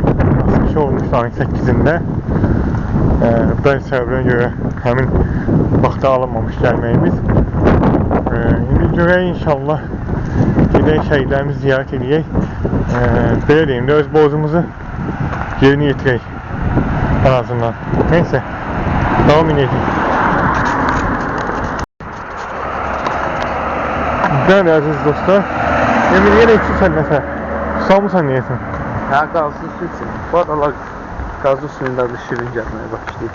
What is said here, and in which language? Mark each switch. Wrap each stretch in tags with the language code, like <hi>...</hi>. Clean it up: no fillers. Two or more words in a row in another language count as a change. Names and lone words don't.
<az>Açıqışı olmuşdu ayın 8'ində. Bəzi səbəblərə görə həmin vaxta alınmamış gəlməyimiz. İndi görək inşallah gedək şəhidlərimizi ziyarət edək. Belə deyim də öz borcumuzu yerini yetirək en azından.</az> <tr>Neyse, devam edelim. Değerli aziz dostlar, Emir yine içirsen mesela, susamısan niyesin? Ha, gazlı su için. Bu aralar gazlı suyunda da şirin gelmeye başlayıb.</tr>